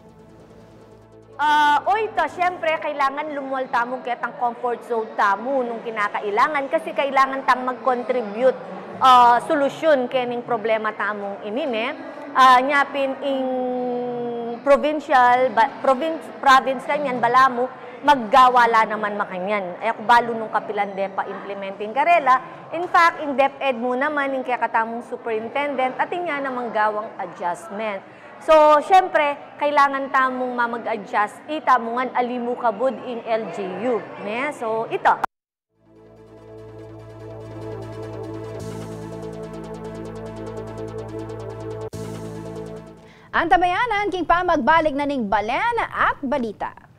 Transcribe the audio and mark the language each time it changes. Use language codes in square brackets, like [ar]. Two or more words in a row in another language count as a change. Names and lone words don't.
[pam] Siyempre, kailangan lumuwal tamo ketang [en] comfort zone [pam] tamo nung kinakailangan kasi kailangan tang mag-contribute solusyon kening problema tamong inine. Nyapin ing province kanyan, balamo, maggawala naman makanyan. Ay ako balo nung kapilan depa implementing karela. [en] In fact, [pam] in DepEd mo naman, yung kaya katamong superintendent, at inya namang gawang adjustment. So, syempre, kailangan tamong mamag-adjust. Itamungan alimu kabud in LGU. So, ito. Antabayanan king pamagbalik na ning balen at balita.